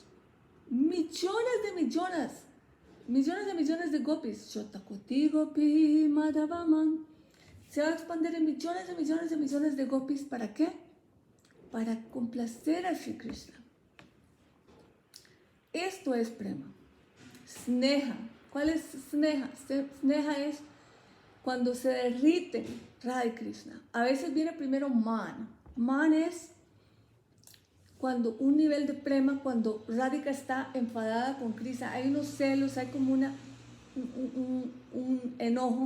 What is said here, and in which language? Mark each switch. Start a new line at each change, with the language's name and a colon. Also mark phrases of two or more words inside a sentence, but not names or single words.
Spanish: Millones de millones de gopis.
Sanskrit: Shotakoti gopi madhavaman.
Spanish: Se va a expandir en millones de gopis. ¿Para qué? Para complacer a Sri Krishna. Esto es prema. Sneha. ¿Cuál es Sneha? Sneha es cuando se derriten Radha y Krishna. A veces viene primero Man. Man es cuando un nivel de prema, cuando Radhika está enfadada con Krishna, hay unos celos, hay como un enojo.